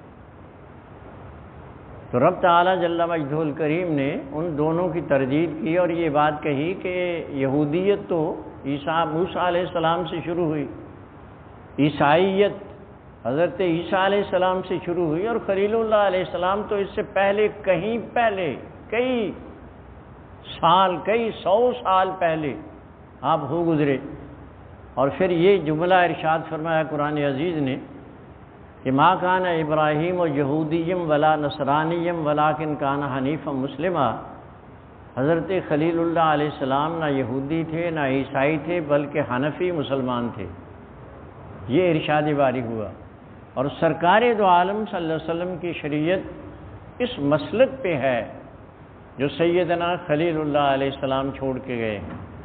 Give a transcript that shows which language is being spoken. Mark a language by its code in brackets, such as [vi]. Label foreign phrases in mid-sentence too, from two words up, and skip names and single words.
[ur] تو رب تعالیٰ جل مجدہ الکریم نے ان دونوں کی تردید کی اور یہ بات کہی کہ یہودیت تو موسیٰ علیہ السلام سے شروع ہوئی، عیسائیت حضرت عیسیٰ علیہ السلام سے شروع ہوئی، اور خلیل اللہ علیہ السلام تو اس سے پہلے کہیں پہلے کئی سال، کئی 100 سال پہلے آپ ہو گزرے۔ اور پھر یہ جملہ ارشاد فرمایا قرآن عزیز نے کہ [ar] ما کان ابراہیم و یہودیم ولا نصرانیم ولیکن کان حنیفا مسلما۔ [ur] حضرت خلیل اللہ علیہ السلام نہ یہودی تھے نہ عیسائی تھے، بلکہ حنفی مسلمان تھے۔ یہ ارشاد باری ہوا، اور سرکار دو عالم صلی اللہ علیہ وسلم کی شریعت اس مسلک پہ ہے جو سیدنا خلیل اللہ علیہ السلام چھوڑ کے گئے ہیں۔